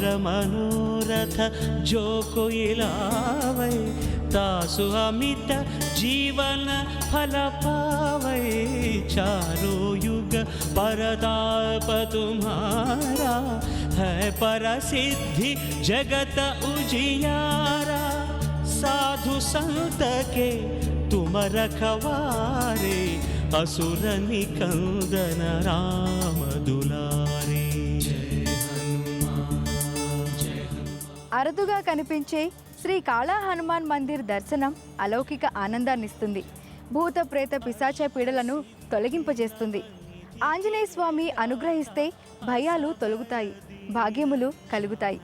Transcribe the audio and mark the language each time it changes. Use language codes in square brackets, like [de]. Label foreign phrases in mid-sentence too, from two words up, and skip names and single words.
[awa] मनोरथ जो कोई लावै तासु अमित जीवन फल पावै चारो युग परताप तुम्हारा है परसिद्धि जगत उजियारा साधु संत के तुम रखवारे असुर निकंदन राम दुलारे [te] అరుదుగా కనిపించే శ్రీ కాళా హనుమాన్ మందిర్ దర్శనం అలౌకిక ఆనందాన్నిస్తుంది. భూత ప్రేత పిశాచ పీడలను తొలగింపజేస్తుంది. ఆంజనేయ స్వామి అనుగ్రహిస్తే భయాలు తొలగుతాయి, భాగ్యములు కలుగుతాయి.